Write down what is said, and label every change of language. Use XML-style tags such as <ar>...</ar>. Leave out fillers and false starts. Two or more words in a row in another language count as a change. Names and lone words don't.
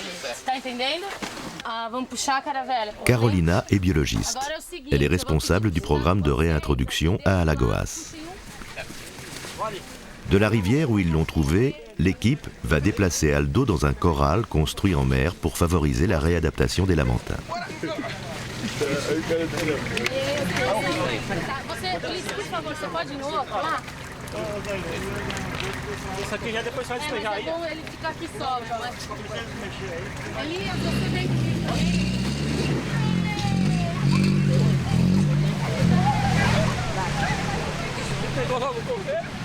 <pt>Tá entendendo? Ah, vamos puxar a caravela.</pt> <fr>Carolina est biologiste. Elle est responsable du programme de réintroduction à Alagoas. De la rivière où ils l'ont trouvé, l'équipe va déplacer Aldo dans un corral construit en mer pour favoriser la réadaptation des lamantins.</fr> <pt>Por favor, você pode ir no outro lá? Isso aqui já depois vai despejar aí. É bom ele ficar aqui só, mas... Elias, você vem aqui. Pegou logo o coqueiro?</pt>